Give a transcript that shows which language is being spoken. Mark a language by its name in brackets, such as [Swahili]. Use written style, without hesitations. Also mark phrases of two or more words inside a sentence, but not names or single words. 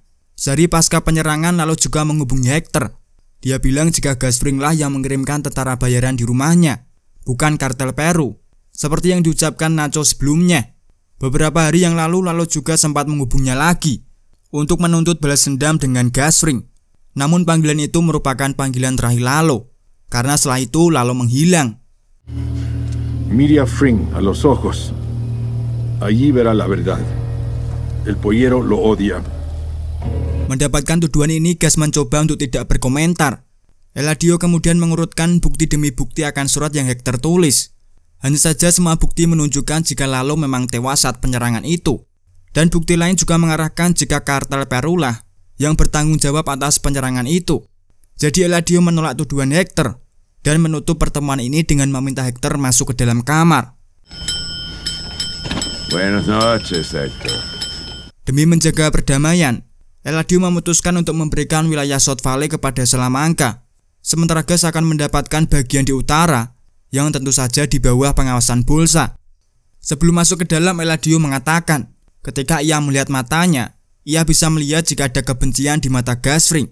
[Indonesian] Sehari pasca penyerangan, Lalo juga menghubungi Hector. Dia bilang jika Gus Fring lah yang mengirimkan tentara bayaran di rumahnya, bukan kartel Peru, seperti yang diucapkan Nacho sebelumnya. Beberapa hari yang lalu, Lalo juga sempat menghubungnya lagi untuk menuntut balas dendam dengan Gus Fring. Namun panggilan itu merupakan panggilan terakhir Lalo, karena setelah itu Lalo menghilang. [Spanish] Mire a Fring a los ojos. Allí verá la verdad. El pollero lo odia. [Indonesian] Mendapatkan tuduhan ini, Gus mencoba untuk tidak berkomentar. Eladio kemudian mengurutkan bukti demi bukti akan surat yang Hector tulis. Hanya saja semua bukti menunjukkan jika Lalo memang tewas saat penyerangan itu. Dan bukti lain juga mengarahkan jika kartel Peru lah yang bertanggung jawab atas penyerangan itu. Jadi Eladio menolak tuduhan Hector dan menutup pertemuan ini dengan meminta Hector masuk ke dalam kamar. [Spanish] Buenas noches, Hector. [Indonesian] Demi menjaga perdamaian, Eladio memutuskan untuk memberikan wilayah South Valley kepada Salamanca, sementara Gus akan mendapatkan bagian di utara yang tentu saja di bawah pengawasan Bolsa. Sebelum masuk ke dalam, Eladio mengatakan ketika ia melihat matanya, ia bisa melihat jika ada kebencian di mata Gus Fring.